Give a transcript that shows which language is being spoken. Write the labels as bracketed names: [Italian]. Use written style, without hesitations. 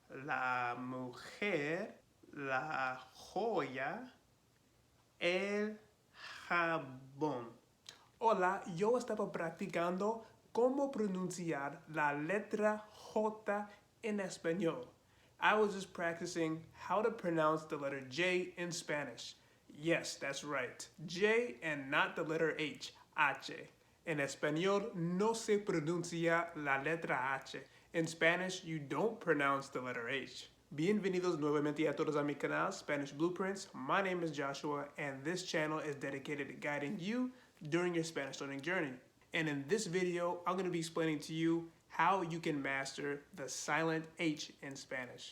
[Spanish] la mujer, la joya, el jabón. Hola, yo estaba practicando cómo pronunciar la letra J en español. [English] I was just practicing how to pronounce the letter J in Spanish. Yes, that's right. J and not the letter H. H. [Spanish] En español no se pronuncia la letra H. [English] In Spanish, you don't pronounce the letter H. [Spanish] Bienvenidos nuevamente a todos a mi canal, [English] Spanish Blueprints. My name is Joshua, and this channel is dedicated to guiding you during your Spanish learning journey. And in this video, I'm going to be explaining to you how you can master the silent H in Spanish.